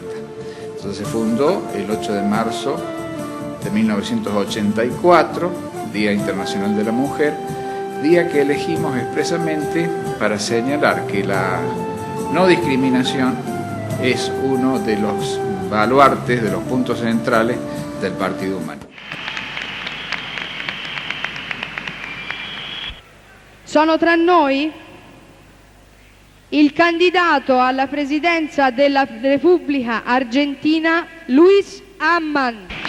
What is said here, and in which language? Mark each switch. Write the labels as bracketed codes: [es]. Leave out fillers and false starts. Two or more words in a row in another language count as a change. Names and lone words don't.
[es] Entonces se fundó el 8 de marzo de 1984, Día Internacional de la Mujer, día que elegimos expresamente para señalar que la no discriminación es uno de los baluartes, de los puntos centrales del Partido Humanista. [it] Sono tra noi il candidato alla presidenza della Repubblica Argentina, Luis Amman.